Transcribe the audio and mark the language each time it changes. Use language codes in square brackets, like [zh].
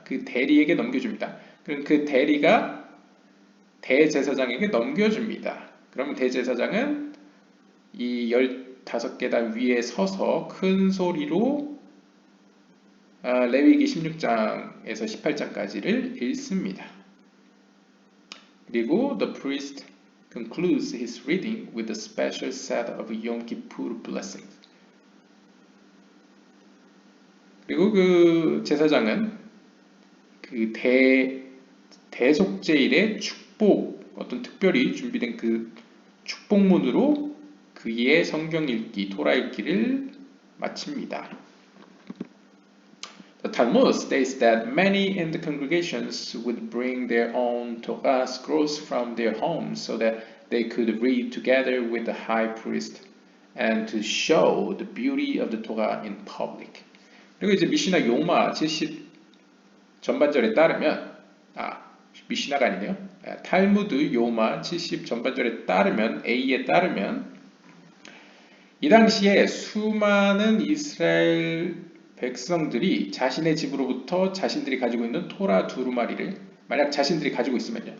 [ko] 그 대리에게 넘겨줍니다. 그럼 그 대리가 대제사장에게 넘겨줍니다. 그러면 대제사장은 이 15계단 위에 서서 큰 소리로 레위기 16장에서 18장까지를 읽습니다. 그리고 [en] the priest concludes his reading with a special set of Yom Kippur blessings. [ko] 그리고 그 제사장은 그 대속죄일의 축복, 어떤 특별히 준비된 그 축복문으로 그의 성경 읽기, 토라 읽기를 마칩니다. [en] The Talmud states that many in the congregations would bring their own Torah scrolls from their homes so that they could read together with the high priest and to show the beauty of the Torah in public. [ko] 그리고 이제 미시나 요마 70 전반절에 따르면 미시나가 아니네요. 탈무드 요마 70 전반절에 따르면 A에 따르면 이 당시에 수많은 이스라엘 백성들이 자신의 집으로부터 자신들이 가지고 있는 토라 두루마리를 만약 자신들이 가지고 있으면요.